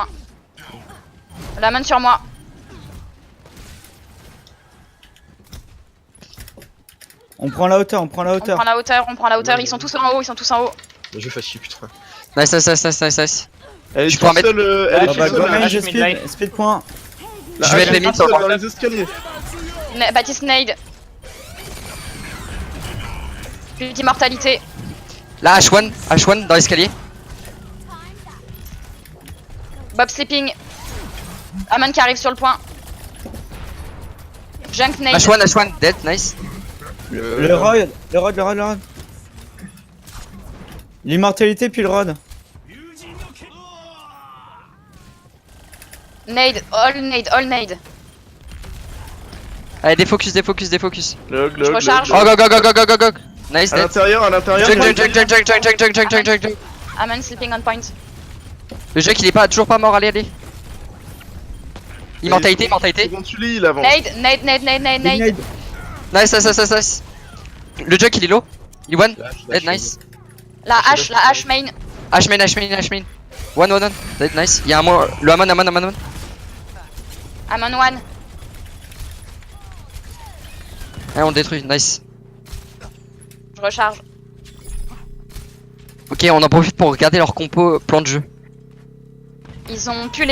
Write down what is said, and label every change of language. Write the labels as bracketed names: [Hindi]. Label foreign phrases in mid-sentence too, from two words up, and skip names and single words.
[French] La main sur moi. On prend la hauteur, on prend la On hauteur. prend la hauteur, on prend la hauteur. Ils sont tous en haut, ils sont tous en haut. Le jeu facile, putain. [English] Nice, nice, nice, nice, nice, nice. [French] Elle est Je toute pourrais mettre- seule, elle est Ah toute bah seule, go la main, hache, j'ai [English] mid speed, life. speed point. [French] la Je vais hache être est les mid toute seule sur dans les escaliers. Baptiste nade. Plus d'immortalité. Là, H1 dans l'escalier. [English] Bob sleeping. [French] Aman qui arrive sur le point. [English] Junk nade. H1, dead, nice. [French] Le rod, le rod, le rod, le rod. L'immortalité puis le rod. [English] Nade, all nade, all nade. [French] Allez, défocus, défocus, défocus. Log, Je recharge. [English] Oh, go, go, go, go, go, go, go. Nice, [French] À [English] dead. [French] l'intérieur, à l'intérieur. Junk, junk, junk, junk, junk, junk, junk, junk, junk, junk, junk. [English] Aman sleeping on point. [French] Le junk, il est pas, toujours pas mort, allez, allez. Immortalité, immortalité. Second Tully, il avance. [English] Nade, nade, nade, nade, nade, Big nade. nade. Nice, nice, nice, nice, nice. [French] Le junk, il est low. Il [English] one, dead, nice. [French] La hache main. H-main, H-main, H-main. [English] One, dead, nice. [French] Il y a un mot, le Aman. Aman one. Allez, on le détruit, nice. Je recharge. Ok, on en profite pour regarder leur compo plan de jeu. Ils ont pu les.